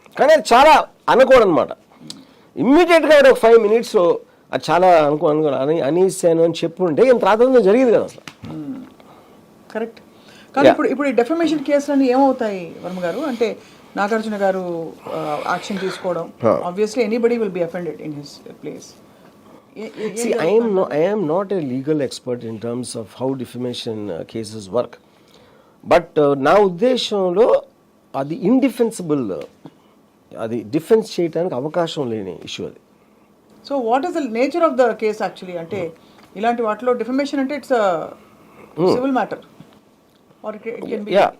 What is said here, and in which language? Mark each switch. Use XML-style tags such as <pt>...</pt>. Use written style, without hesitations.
<te>కానీ అది చాలా అనకూడదన్నమాట. ఇమ్మీడియట్గా ఒక 5 minutes అది చాలా అనేసాను అని చెప్పుంటే ఇంత రాత్రి జరిగేది కదా అసలు.</te> <en>Correct.</en> <te>కానీ ఇప్పుడు ఈ డెఫమేషన్ కేసులన్నీ ఏమవుతాయి వర్మ గారు? అంటే నాగార్జున గారు యాక్షన్ తీసుకోవడం,</te> <en>Obviously anybody will be offended in his place. See, I am not a legal expert in terms of how defamation cases work.</en> <te>But నా ఉద్దేశంలో అది ఇండిఫెన్సిబుల్, అది డిఫెన్స్ చేయడానికి అవకాశం లేని ఇష్యూ అది.</te> <en>So what is the nature of the case actually?</en> <te>అంటే ఇలాంటి వాటిలో డిఫమేషన్ అంటే</te> <en>It's civil matter or it can be.</en>